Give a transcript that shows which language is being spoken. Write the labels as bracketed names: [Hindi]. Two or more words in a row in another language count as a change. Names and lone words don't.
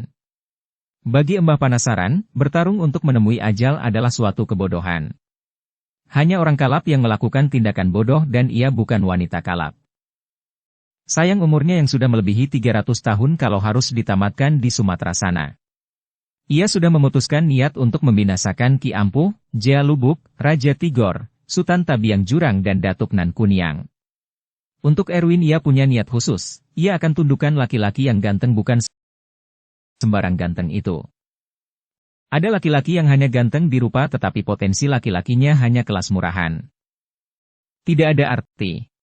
[Indonesian] Bagi Mbah Panasaran, bertarung untuk menemui ajal adalah suatu kebodohan. Hanya orang kalap yang melakukan tindakan bodoh dan ia bukan wanita kalap. Sayang umurnya yang sudah melebihi 300 tahun kalau harus ditamatkan di Sumatera sana. Ia sudah memutuskan niat untuk membinasakan Ki Ampuh, Jalubuk, Raja Tigor, Sutan Tabiang Jurang dan Datuk Nan Kuniang. Untuk Erwin ia punya niat khusus, ia akan tundukkan laki-laki yang ganteng bukan sembarang ganteng itu. Ada laki-laki yang hanya ganteng di rupa tetapi potensi laki-lakinya hanya kelas murahan. Tidak ada arti.